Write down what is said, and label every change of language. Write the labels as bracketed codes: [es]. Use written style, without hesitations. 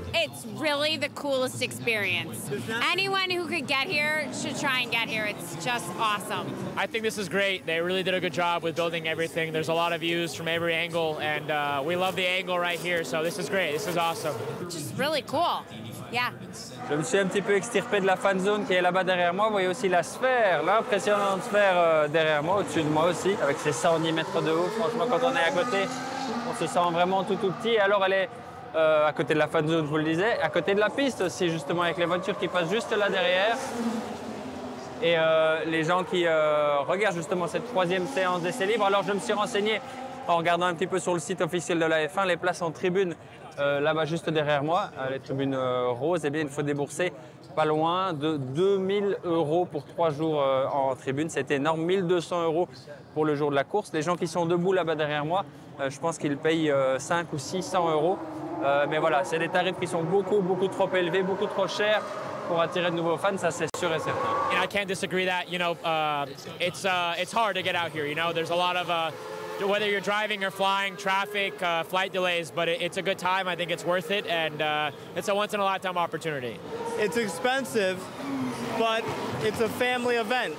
[en] It's really the coolest experience. Anyone who could get here should try and get here. It's just awesome. I think this is great. They really did a good job with building everything. There's a lot of views from every angle, and we love the angle right here, so this is great. This is awesome. Just really cool. Yeah. [fr] Je me suis un petit peu extirpé de la fan zone qui est là-bas derrière moi. Vous voyez aussi la sphère, l'impressionnante sphère derrière moi, au-dessus de moi aussi, avec ses 110 mètres de haut. Franchement, quand on est à côté, on se sent vraiment tout petit. Alors, elle est à côté de la fan zone, je vous le disais, à côté de la piste aussi, justement, avec les voitures qui passent juste là derrière. Et les gens qui regardent justement cette troisième séance d'essai libre. Alors, je me suis renseigné en regardant un petit peu sur le site officiel de la F1, les places en tribune. Là-bas, juste derrière moi, les tribunes roses, eh bien, il faut débourser pas loin de 2000 € pour 3 jours en tribune. C'est énorme, 1200 € pour le jour de la course. Les gens qui sont debout là-bas derrière moi, je pense qu'ils payent 500 ou 600 €. Mais voilà, c'est des tarifs qui sont beaucoup trop élevés, beaucoup trop chers pour attirer de nouveaux fans, ça c'est sûr et certain. [en] And I can't disagree that, you know, it's hard to get out here, you know. There's a lot of whether you're driving or flying, traffic, flight delays, but it's a good time. I think it's worth it, and it's a once-in-a-lifetime opportunity. It's expensive, but it's a family event.